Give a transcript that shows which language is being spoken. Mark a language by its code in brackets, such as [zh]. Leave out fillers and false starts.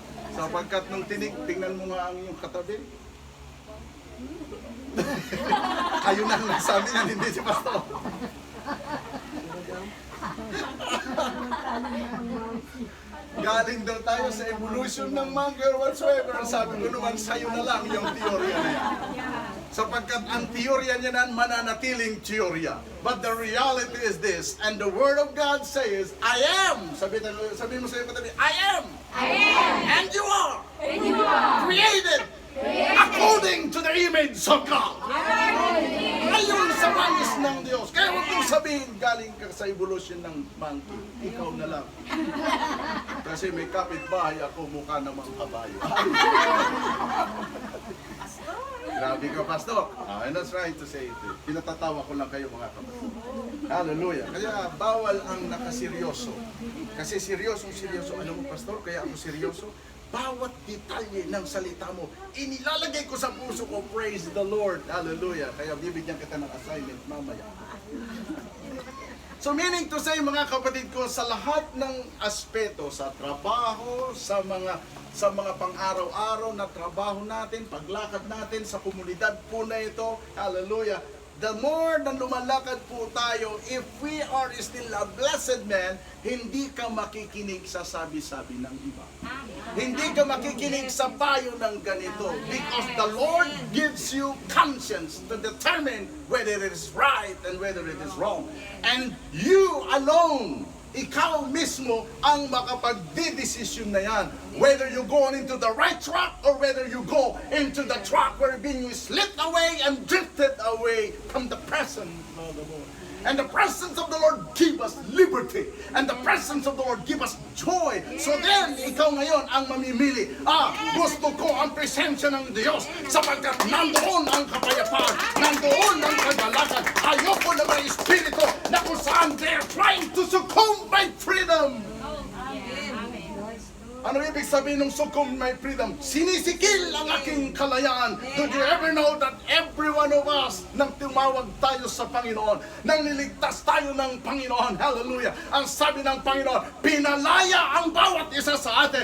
[tl] Sapagkat nung tingnan mo nga ang iyong katabi, kayo na nagsabi na hindi si Pastor. Galing daw tayo sa evolution ng monkey [en] or whatsoever. [tl] Sabi ko naman, sa'yo na lang yung teorya na yan. Sapagkat ang teorya niya na mananatiling teorya. [en] But the reality is this, and the Word of God says, I am. [tl] Sabi mo sa iyo katabi, [en] I am. I am. And you are. And you are. Created. According to the image of God. [tl] Ayon sa wangis ng Diyos. Kaya huwag mong sabihin, galing ka sa evolution ng monkey. Ikaw na lang. Kasi may kapitbahay ako, mukha namang kabayo. Grabe ka, Pastor. [en] And that's right to say it. [tl] Pinatatawa ko lang kayo mga kapatid. Hallelujah. Kaya bawal ang nakaseryoso. Kasi seryoso. Alam mo, Pastor, kaya ako seryoso. Bawat detalye ng salita mo, inilalagay ko sa puso ko. [en] Praise the Lord. [tl] Hallelujah. Kaya bibigyan kita ng assignment mamaya. [en] So meaning to say [tl] mga kapatid ko, sa lahat ng aspeto, sa trabaho, sa mga pang-araw-araw na trabaho natin, paglakad natin sa komunidad po na ito, hallelujah, [en] the more [tl] na lumalakad po tayo, [en] if we are still a blessed man, [tl] hindi ka makikinig sa sabi-sabi ng iba. Hindi ka makikinig sa payo ng ganito. [en] Because the Lord gives you conscience to determine whether it is right and whether it is wrong. And you alone, [tl] ikaw mismo ang makapagdidesisyon na yan. [en] Whether you go into the right track or whether you go into the track where being slipped away and drifted away from the presence of the Lord. And the presence of the Lord give us liberty. And the presence of the Lord give us joy. So then, [tl] ikaw ngayon ang mamimili. Gusto ko ang presensya ng Diyos sapagkat nandoon ang kapayapaan, nandoon ang kagalakan. Ayoko na may espiritu na kung saan [en] they're trying to succumb my freedom. [tl] Ano ibig sabihin ng [en] succumb my freedom? [tl] Sinisikil ang aking kalayaan. [en] Did you ever know that every one of us, [tl] nang tumawag tayo sa Panginoon, nang niligtas tayo ng Panginoon, hallelujah, ang sabi ng Panginoon, pinalaya ang bawat isa sa atin.